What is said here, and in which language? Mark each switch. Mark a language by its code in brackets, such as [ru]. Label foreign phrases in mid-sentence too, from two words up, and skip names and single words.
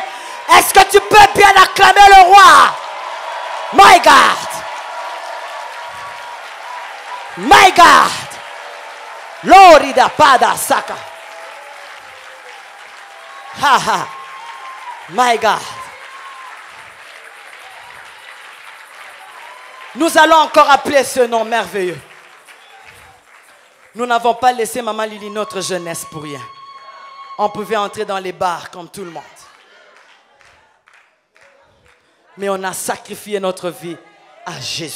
[fr] Est-ce que tu peux bien acclamer le roi? [en] My God. My God. Lorida pada saka. Ha ha. My God. [fr] Nous allons encore appeler ce nom merveilleux. Nous n'avons pas laissé Maman Lily notre jeunesse pour rien. On pouvait entrer dans les bars comme tout le monde. Mais on a sacrifié notre vie à Jésus.